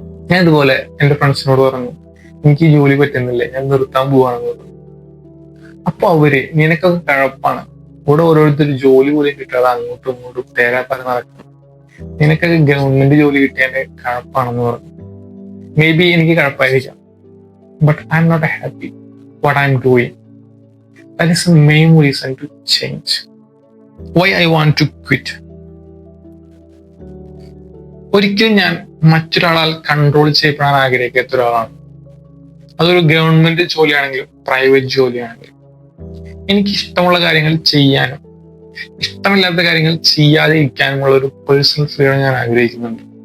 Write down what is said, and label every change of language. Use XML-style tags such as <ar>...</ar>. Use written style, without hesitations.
<ml>ഞാൻ ഇതുപോലെ എൻ്റെ ഫ്രണ്ട്സിനോട് പറഞ്ഞു, എനിക്ക് ഈ ജോലി പറ്റുന്നില്ല, ഞാൻ നിർത്താൻ പോവാണെന്ന് പറഞ്ഞു. അപ്പൊ അവര്, നിനക്കൊക്കെ കഴപ്പാണ്, ഇവിടെ ഓരോരുത്തർ ജോലി പോലും കിട്ടാതെ അങ്ങോട്ടും ഇങ്ങോട്ടും തേരാപ്പാര നടക്കണം, നിനക്കൊക്കെ ഗവൺമെന്റ് ജോലി കിട്ടിയതിന്റെ കഴപ്പാണെന്ന് പറഞ്ഞു.</ml> <en>maybe</en> <ml>എനിക്ക് കഴപ്പായിരിക്കാം,</ml> <en>but I'm not happy what I'm doing. That is the main reason to change. Why I want to quit.</en> <ml>ഒരിക്കലും ഞാൻ മറ്റൊരാളാൽ കൺട്രോൾ ചെയ്യപ്പെടാൻ ആഗ്രഹിക്കാത്ത ഒരാളാണ്. അതൊരു ഗവൺമെന്റ് ജോലിയാണെങ്കിലും പ്രൈവറ്റ് ജോലിയാണെങ്കിലും എനിക്ക് ഇഷ്ടമുള്ള കാര്യങ്ങൾ ചെയ്യാനും ഇഷ്ടമില്ലാത്ത കാര്യങ്ങൾ ചെയ്യാതെ ഇരിക്കാനുമുള്ള ഒരു പേഴ്സണൽ ഫ്രീഡം ഞാൻ ആഗ്രഹിക്കുന്നുണ്ട്.</ml>